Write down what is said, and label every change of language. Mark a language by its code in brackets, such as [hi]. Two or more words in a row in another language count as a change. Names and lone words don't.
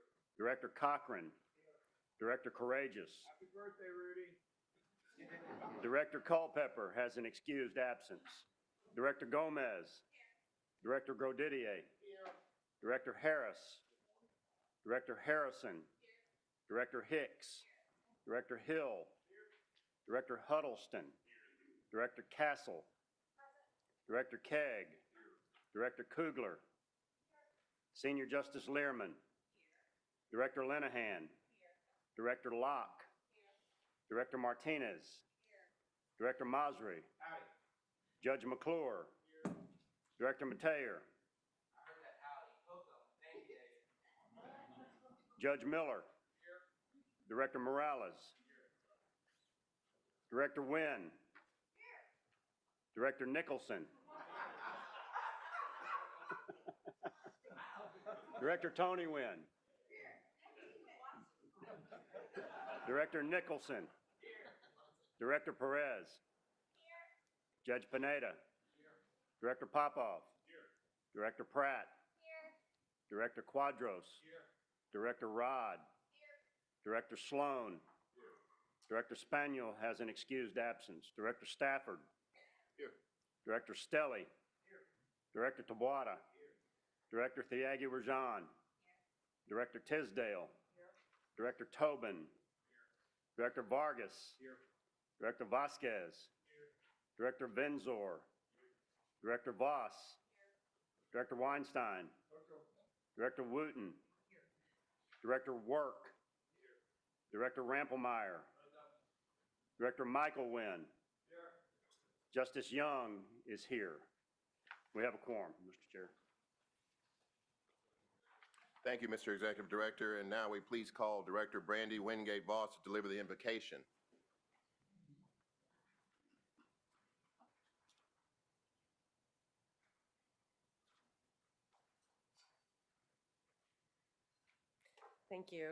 [en] Director Cochran. Director Courageous. Happy birthday, Rudy. Director Culpepper has an excused absence. Director Gomez. Director Grodidier. Here. Director Harris. Director Harrison. Director Hicks. Director Hill. Director Huddleston. Director Castle. Director Kegg. Director Kugler. Senior Justice Learman. Director Linehan. Director Locke. Director Martinez. Director Masri. Howdy. Judge McClure. Director Mateer. I heard that howdy. Both of them. Thank you, David. Judge Miller. Director Morales. Director Wynn. Director Nicholson. Director Tony Wynn. Director Nicholson. Director Perez. Judge Pineda. Director Popov. Director Pratt. Director Quadros. Director Rod. Director Sloan. Director Spaniel has an excused absence. Director Stafford. Here. Director Stelly. Director Tabuada. Director Thiagu-Rajan. Director Tisdale. Director Tobin. Director Vargas. Director Vasquez. Director Venzor. Director Voss. Director Weinstein. Director Wooten. Director Work. Director Rampelmeyer. Director Michael Wynn. Justice Young is here. We have a quorum, Mr. Chair. Thank you, Mr. Executive Director. And now we please call Director Brandy Wingate Voss to deliver the invocation. Thank you.